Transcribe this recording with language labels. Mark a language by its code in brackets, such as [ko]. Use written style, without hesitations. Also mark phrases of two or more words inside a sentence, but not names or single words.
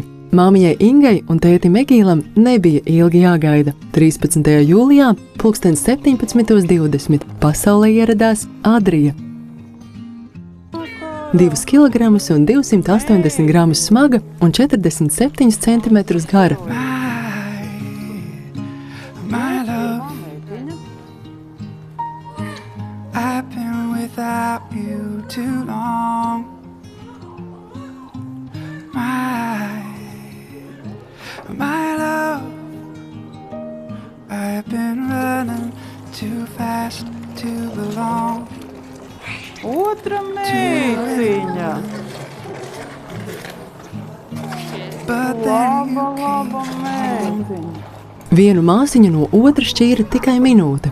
[lv] Māmiņai Ingai un tētim Egīlam nebija ilgi jāgaida. 13. jūlijā 17:20 pasaulē ieradās Adrija. 2 kilogramus un 280 gramus smaga un 47 centimetrus gara. [en] Without you too long, my love, I've been running too fast to belong. [lv] Otra meitiņa. [en] But then you [lv] Laba meitiņa. Vienu māsiņu no otra šķīra tikai minūte.